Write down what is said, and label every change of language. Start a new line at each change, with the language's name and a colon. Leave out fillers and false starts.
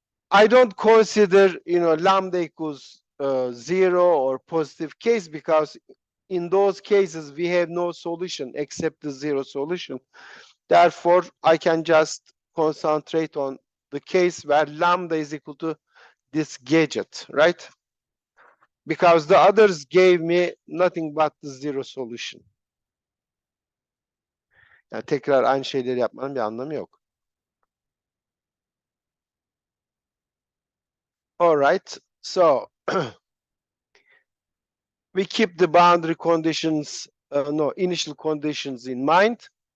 English: I don't consider, lambda equals 0 or positive case, because in those cases we have no solution except the zero solution. Therefore, I can just concentrate on the case where lambda is equal to this gadget, right? Because the others gave me nothing but the zero solution.
Turkish: Yani tekrar aynı şeyleri yapmanın bir anlamı yok.
English: All right, so we keep the boundary conditions, initial conditions in mind.